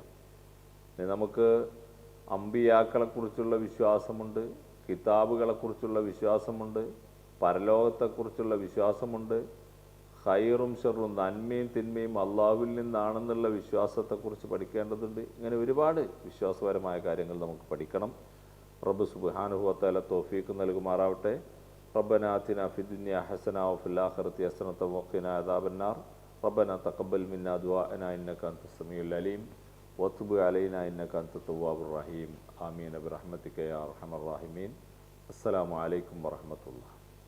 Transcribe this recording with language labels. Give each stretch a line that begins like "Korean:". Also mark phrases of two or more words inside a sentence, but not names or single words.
Malayalam: നമുക്ക് അമ്പിയാക്കളെക്കുറിച്ചുള്ള വിശ്വാസമുണ്ട്, കിതാബുകളെക്കുറിച്ചുള്ള വിശ്വാസമുണ്ട്, പരലോകത്തെക്കുറിച്ചുള്ള വിശ്വാസമുണ്ട്, ഖൈറും ഷർറും നന്മയും തിന്മയും അള്ളാഹുവിൽ നിന്നാണെന്നുള്ള വിശ്വാസത്തെക്കുറിച്ച് പഠിക്കേണ്ടതുണ്ട്. ഇങ്ങനെ ഒരുപാട് വിശ്വാസപരമായ കാര്യങ്ങൾ നമുക്ക് പഠിക്കണം. റബ്ബ്
Arabic: سبحانه وتعالى
Malayalam: തൗഫീഖ് നൽകുമാറാവട്ടെ.
Arabic: ربنا آتنا في الدنيا حسنة وفي الآخرة حسنة وقنا عذاب النار. ربنا تقبل منا دعاءنا إنك أنت السميع العليم وتب علينا إنك أنت التواب الرحيم آمين برحمتك يا أرحم الراحمين. السلام عليكم ورحمة الله.